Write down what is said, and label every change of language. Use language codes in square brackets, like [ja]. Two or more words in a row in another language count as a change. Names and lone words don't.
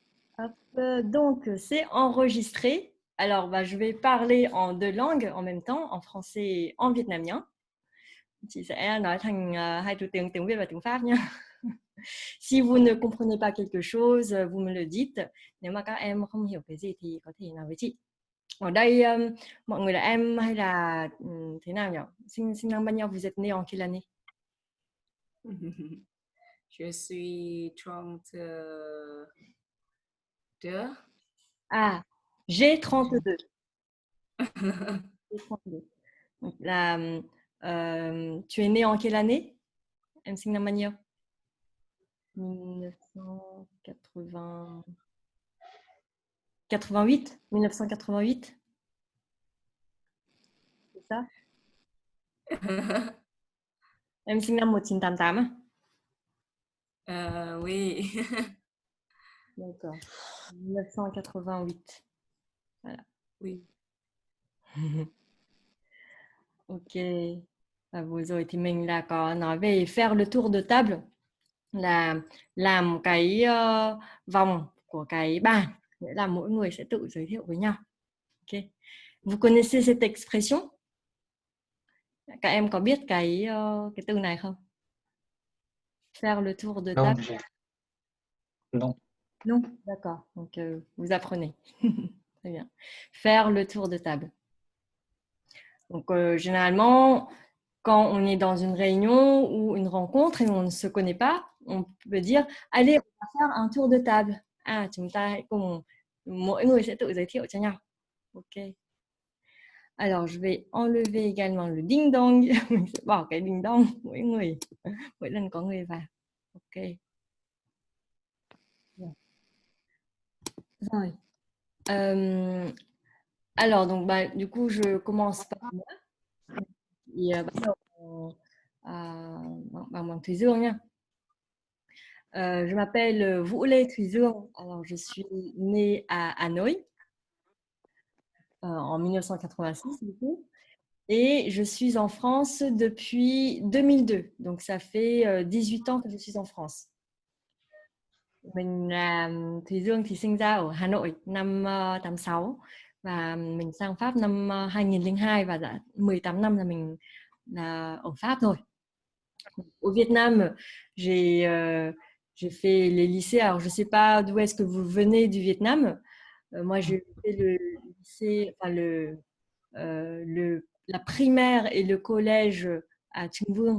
[fr] Hop, donc, c'est enregistré. Alors, je vais parler en deux langues en même temps, en français et en vietnamien. [vi] Chị sẽ nói thành hai thứ tiếng, tiếng Việt và tiếng Pháp nhé. [fr] Si vous ne comprenez pas quelque chose, vous me le dites. [vi] Nếu mà các em không hiểu cái gì thì có thể nói với chị. Ở đây, mọi người là em hay là thế nào nhỉ? Sinh năm bao nhiêu? [fr] Vous êtes né en quelle année? Je suis 32. Ah, j'ai 32. J'ai 32. Donc là, tu es né en quelle année? [vi] Em sinh năm bao nhiêu? 1980... 88? 1988? [fr] C'est ça? [vi] Em sinh năm 1988 à? [fr] Oui. D'accord. 1988. Voilà. Oui. Ok. [vi] Vừa rồi thì mình là có nói về [fr] faire le tour de table, [vi] là làm cái vòng của cái bàn, nghĩa là mỗi người sẽ tự giới thiệu với nhau. Ok. [fr] Vous connaissez cette expression? [vi] Các em có biết cái từ này không? [fr] Faire le tour de Non, table? non. Non? D'accord. Donc, vous apprenez. Très bien. Faire le tour de table. Donc, généralement, quand on est dans une réunion ou une rencontre et on ne se connaît pas, on peut dire allez, on va faire un tour de table. [vi] À, chúng ta hãy cùng, mỗi người sẽ tự giới thiệu cho nhau. [fr] Ok. Alors, je vais enlever également le ding dong. [vi] Mình sẽ bỏ cái ding dong mỗi lần có người vào. Ok. Rồi. [fr] Alors, donc, du coup, je commence par moi. [vi] Et bắt đầu bằng Thùy Dương nha. [fr] Je m'appelle Vũ Lê Thùy Dương. Alors, je suis née à Hanoï en 1986, du coup. Et je suis en France depuis 2002. Donc, ça fait 18 ans que je suis en France. [vi] Mình là Thùy Dương thì sinh ra ở Hà Nội năm 86 và mình sang Pháp năm 2002 và đã 18 năm là mình là ở Pháp rồi. [fr] Au Vietnam, j'ai fait les lycées. Alors, je ne sais pas d'où est-ce que vous venez du Vietnam. Moi, j'ai fait le lycée, enfin la primaire et le collège à Trưng Vương.